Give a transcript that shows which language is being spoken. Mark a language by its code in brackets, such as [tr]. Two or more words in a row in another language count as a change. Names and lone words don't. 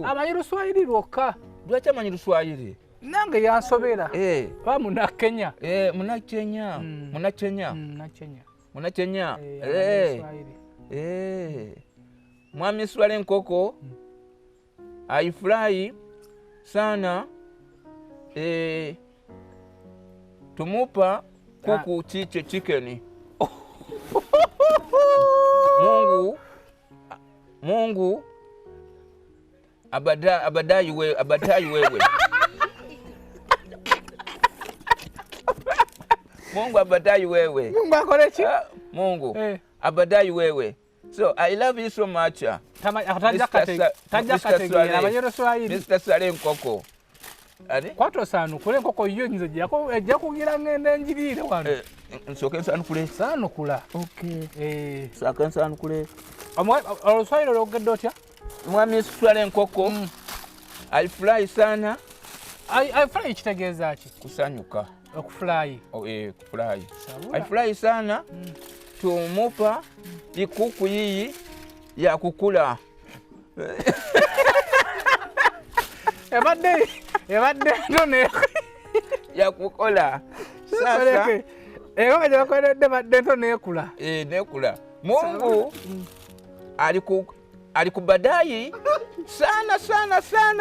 [lg] Amanyi Luswayiri lwokka. Lwaki amanyi Luswayiri? Nange yansobera. Ba Munakenya. Munakenya. Munakenya. Mwami Swale enkoko. [sw] Aifurahi sana. Tumupa kuku chiche chicken. Mungu abadai wewe. Mungu abadai wewe. Mungu akolechi? Mungu abadai wewe. [en] So I love you so much. [lg] Mr. Swale enkoko. Kwato sanu kule enkoko yo nze ejja kugira ngende njirire wano. Nsoke nsanukule. Sanukula. Okay. Saka nsanukule. Oluswayiri olwogedde otya? Mwami Swale enkoko. [sw] Alifurahi sana. [lg] Alifurahi kitegeeza ki? Kusanyuka. Okufurahi. [sw] Kufurahi. Alifurahi sana. Tumupa ikuku hii ya kukula. [lg] Ebadde none [sw] ya kukola. Sasa [lg] kaja bakoledde badde nekula. [sw] Nekula. Mungu alikubadai sana.